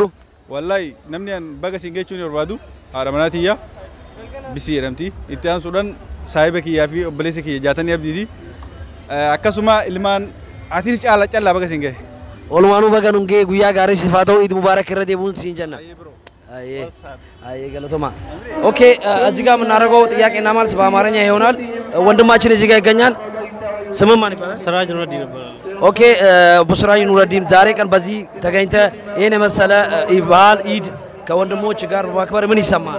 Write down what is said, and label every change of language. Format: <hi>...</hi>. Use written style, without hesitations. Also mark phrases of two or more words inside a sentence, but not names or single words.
<om>Wallaahi namni an baga isin ga'e jechuun barbaadu haadha manaa tiyya Bisii jedhamti itti aansuudhaan saahiba kiyyaa fi obboleessa kiyya jaatanii abdiiti akkasuma ilmaan atiis callaa baga isin ga'e. Walumaanuu baga nun ga'e guyyaa gaarii siif haa ta'u</om> <ar>عيد مبارك</ar> <om>irra deemuun siin jenna.</om> <am>ገለቶማ ኦኬ እዚህ ጋር የምናደርገው ጥያቄና መልስ በአማርኛ ይሆናል። ወንድማችን እዚህ ጋር ይገኛል። ስምህ ማን ይባላል? ስራጅ ኑረዲን ይባላል። ኦኬ ቡስራጅ ኑረዲን ዛሬ ቀን በዚህ ተገኝተ ይሄን የመሰለ በዓል ኢድ ከወንድሞች ጋር በማክበር ምን ይሰማል?</am>